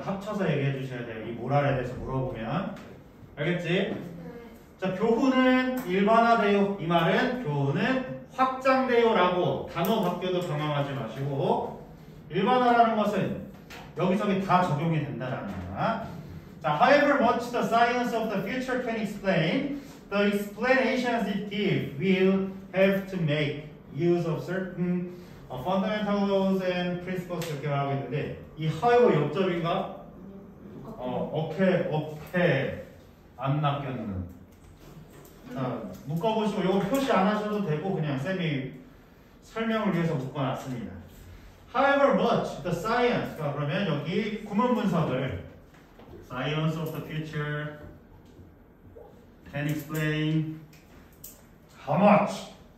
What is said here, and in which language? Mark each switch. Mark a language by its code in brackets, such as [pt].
[ko] 합쳐서 얘기해 주셔야 돼요. 이 모랄에 대해서 물어보면. 알겠지? 자, 교훈은 일반화돼요. 이 말은 교훈은 확장돼요라고 단어 바뀌어도 당황하지 마시고 일반화라는 것은 여기저기 다 적용이 된다라는 거야. [en] 자, however much the science of the future can explain, the explanations it gives will have to make use of certain fundamental laws and principles [ko] 이렇게 말하고 있는데 이 however 역접인가? 오케이 안 낚였는. 자, 묶어보시고 이거 표시 안 하셔도 되고 그냥 쌤이 설명을 위해서 묶어놨습니다. [en] However much the science, [ko] 그러면 여기 구문 분석을 [en] science of the future can explain how much